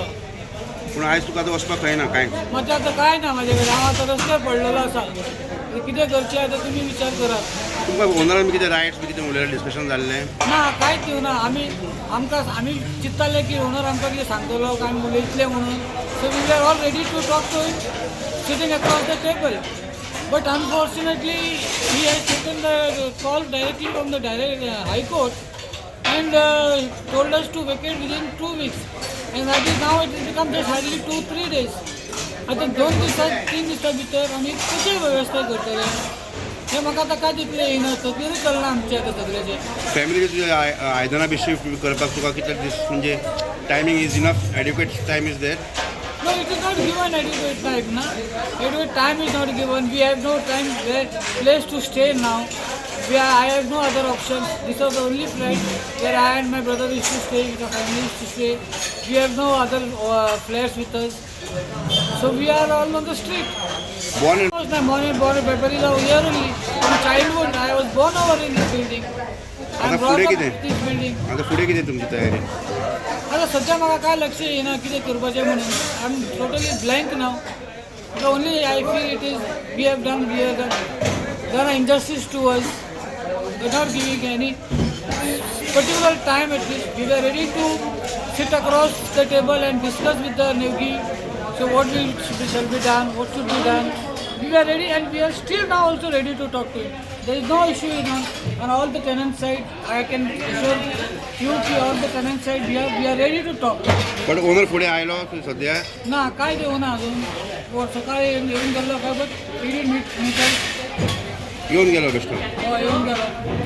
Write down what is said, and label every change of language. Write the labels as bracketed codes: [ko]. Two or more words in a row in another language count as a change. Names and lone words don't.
[kok] पूण आयज तुका आतां वचपाक खंय ना कांय म्हाजें आतां कांय ना म्हाजे कडेन हांव आतां रस्त्यार पडलेलो आसा कितें करचें आतां तुमी विचार करात तुमकां ओनरान बी कितें रायट्स बी कितें उलयलें डिस्कशन जाल्लें ना कांयच दिवना आमी चिंत्ताले की ओनर आमकां कितें सांगतलो काय उलयतले म्हणून [en] so we are all ready to talk to him sitting across the table. But unfortunately, he has taken the call directly from the High Court and told us to vacate within 2 weeks. And that is now it has become just hardly 2-3 days. [kok] आता 2 दिवसात 3 दिवसा भितर आमी कशी वेवस्था करतले हे म्हाका आतां काय तितलें येयना तकलीच चलना आमचे आतां सगळ्याचे फॅमिली तुज्या आयदनां बी शिफ्ट करपाक तुका कितले दीस म्हणजे [en] timing is enough adequate time is there No, it is not given adequate time, na? Adequate time is not given. We have no time, place to stay now. I have no other options. This was the only flat where I and my brother used to stay, with the family used to stay. We have no other flats with us. So we are all on the street. born in I was born in February of year only. From childhood, I was born over in this building. I [kok] आता [en] brought [kok] फुडें [en] up [kok] कितें [en] this building. [kok] आता फुडें कितें तुमची तयारी आता सध्या म्हाका काय लक्ष येना कितें करपाचें म्हणून [en] I am totally blank now the only I feel it is we have done injustice to us. They're not giving any particular time at least. We were ready to sit across the table and discuss with the Nevgi. So what shall be done, what should be done. We were ready and we are still now also ready to talk to him. There is no issue on all the tenant side. I can assure you that all the tenant side we are ready to talk. [kok] पण ओनर फुडें आयलो सद्या ना काय देवना अजून सकाळी येऊन गेलो काय [en] but meet [kok] येवन गेलो बेश्टो येऊन गेलो